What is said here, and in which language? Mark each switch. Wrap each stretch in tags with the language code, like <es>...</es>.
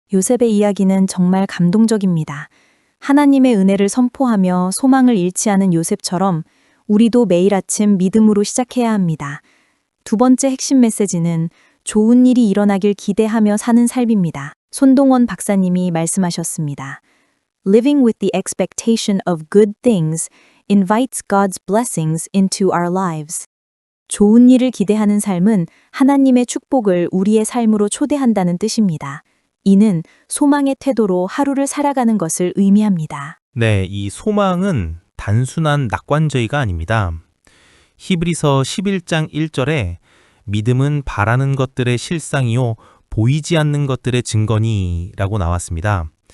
<ko>요셉의 이야기는 정말 감동적입니다. 하나님의 은혜를 선포하며 소망을 잃지 않은 요셉처럼 우리도 매일 아침 믿음으로 시작해야 합니다. 두 번째 핵심 메시지는 좋은 일이 일어나길 기대하며 사는 삶입니다. 손동원 박사님이 말씀하셨습니다.</ko> <en>Living with the expectation of good things invites God's blessings into our lives.</en> <ko>좋은 일을 기대하는 삶은 하나님의 축복을 우리의 삶으로 초대한다는 뜻입니다. 이는 소망의 태도로 하루를 살아가는 것을 의미합니다. 네, 이 소망은 단순한 낙관주의가 아닙니다. 히브리서 11장 1절에 믿음은 바라는 것들의 실상이요 보이지 않는 것들의 증거니 라고 나왔습니다.</ko>